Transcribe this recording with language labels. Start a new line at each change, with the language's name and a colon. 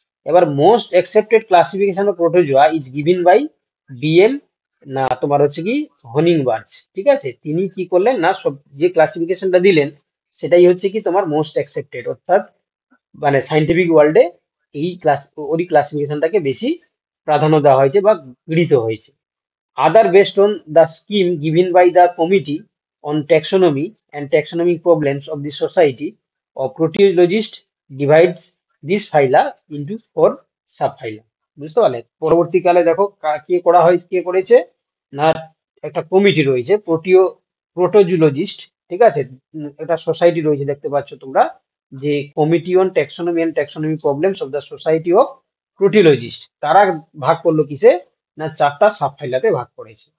English: এবার most accepted classification of protozoa is given by DM,
Bangla: না তোমার হচ্ছে কি
English: Honigberg,
Bangla: ঠিক আছে। তিনি কি করলেন, না সব যে ক্লাসিফিকেশনটা দিলেন সেটাই হচ্ছে কি তোমার মোস্ট অ্যাকসেপ্টেড, অর্থাৎ মানে সাইন্টিফিক ওয়ার্ল্ডে এই ওই ক্লাসিফিকেশনটাকে বেশি প্রাধান্য দেওয়া হয়েছে বা গৃহীত হয়েছে।
English: Other based on the scheme given by the Committee on Taxonomy and Taxonomic Problems of the Society of Proteologists divides this phyla into four subphyla.
Bangla: বুঝতে পারলে? পরবর্তীকালে দেখো কে করেছে, না একটা কমিটি রয়েছে প্রোটোজুলজিস্ট, ঠিক আছে। একটা সোসাইটি রয়েছে দেখতে পাচ্ছ তোমরা, যে
English: committee on taxonomy and taxonomy problems of the society of protozoologists,
Bangla: তারা ভাগ করলো কিসে, না চারটা সাব ফাইলাতে ভাগ করেছে।